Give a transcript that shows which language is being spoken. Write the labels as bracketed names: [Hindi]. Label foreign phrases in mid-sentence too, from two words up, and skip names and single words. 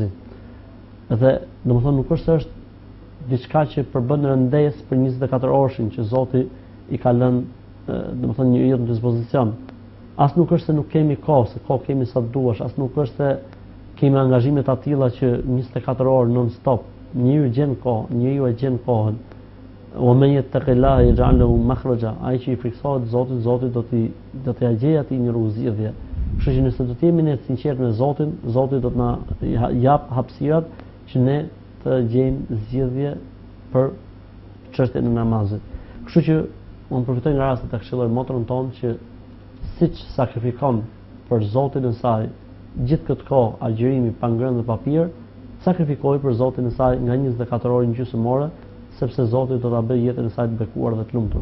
[Albanian] Dhe domethënë nuk është se është diçka që përbën rëndesë për 24 orëshin që Zoti i ka lënë domethënë njeriut në dispozicion. As nuk është se nuk kemi kohë, se kohë kemi sa duash, as nuk është se kemi angazhime të tilla që 24 orë [English] non stop. [Albanian] Njeriu gjen kohë, njeriu e gjen kohën. [Arabic] ومن يتق الله يجعل له مخرجا. [Albanian] Ai që i friksohet Zotit, Zoti do t'i gjejë atij një rrugëzgjidhje. Kështu që nëse do të jemi ne të sinqertë me Zotin, Zoti do të na jap hapësirat që ne të gjejmë zgjidhje për çështjen e namazit. Kështu që unë përfitoj nga rasti ta këshilloj motrën tonë që siç sakrifikon për Zotin e saj gjithë këtë kohë agjërimi pa ngrënë dhe papir, sakrifikoj për Zotin e saj nga 24 orë në gjysmë ore, sepse Zoti do ta bëjë jetën e saj të bekuar dhe të lumtur.